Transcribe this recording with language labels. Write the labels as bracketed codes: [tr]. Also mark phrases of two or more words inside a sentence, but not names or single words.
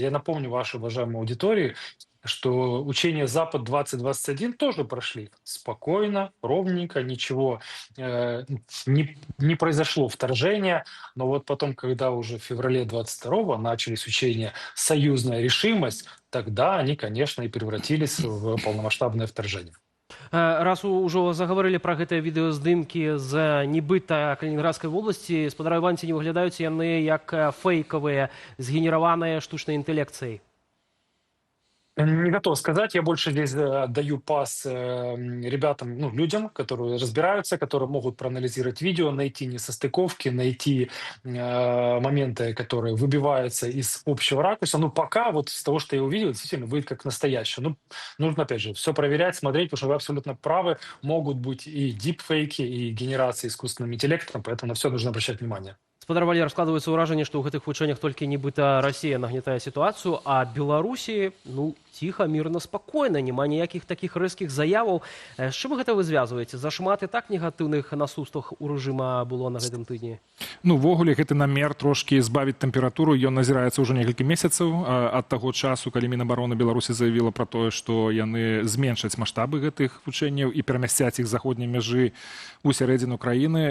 [ru] Я напомню вашей уважаемой аудитории, что учения «Запад-2021» тоже прошли спокойно, ровненько, ничего не произошло вторжения. Но вот потом, когда уже в феврале 22-го начались учения «Союзная решимость», тогда они, конечно, и превратились в полномасштабное вторжение. [be] Раз ужо заговорили пра гэтыя відэаздымкі з нібыта Калінінградскай вобласці, спадар Іван, ці не выглядаюць яны як фэйкавыя, згенераваныя штучнай інтэлekцыяй? [ru] Не готов сказать, я больше здесь даю пас ребятам, ну, людям, которые разбираются, которые могут проанализировать видео, найти несостыковки, найти моменты, которые выбиваются из общего ракурса. Ну, пока вот с того, что я увидел, действительно выйдет как настоящее. Ну, нужно, опять же, все проверять, смотреть, потому что вы абсолютно правы, могут быть и дипфейки, и генерации искусственным интеллектом, поэтому на все нужно обращать внимание. [be] Спадар Валер, складываецца ўражанне, што ў гэтых вучэннях толькі нібыта Расія нагнятае сітуацыю, а Беларусі, ну, ціха, мірна, спакойна, няма ніякіх такіх рэзкіх заяваў. З чым гэта вы звязваеце? Зашмат і так негатыўных наступствах у рэжыма было на гэтым тыдні? Ну, ввогуле, гэты намер трошкі збавіць тэмпературу, ён назіраецца ўжо некалькі месяцаў ад таго часу, калі Мінабароны Беларусі заявіла пра тое, што яны зменшаць маштабы гэтых вучэнняў і перамясцяць іх з заходняй мяжы ў сярэдзіну краіны.